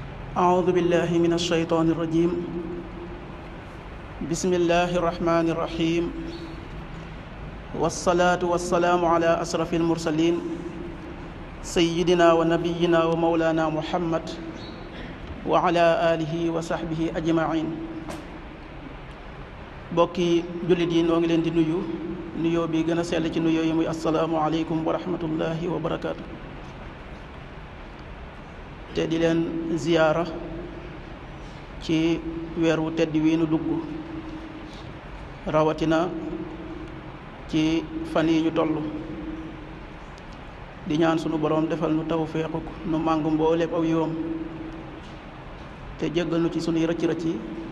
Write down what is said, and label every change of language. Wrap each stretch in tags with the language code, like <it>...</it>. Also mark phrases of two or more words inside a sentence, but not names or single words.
<ar>أعوذ بالله من الشيطان الرجيم بسم الله الرحمن الرحيم والصلاة والسلام على أشرف المرسلين سيدنا ونبينا ومولانا محمد وعلى آله وصحبه أجمعين</ar> <wo>bokki jullit yi noo ngi leen di nuyu nuyoo bi gën a sell ci nuyoo yi muy</wo> <ar>السلام عليكم ورحمة الله وبركاته</ar> <wo>te di leen ziyaara ci weeru tedd wi nu dugg rawatina ci fan yi ñu toll di ñaan sunu boroom defal nu tawfeexuk nu màng mbooleem aw yoom te jéggal nu ci sunuy rëcc-rëcc yi</wo>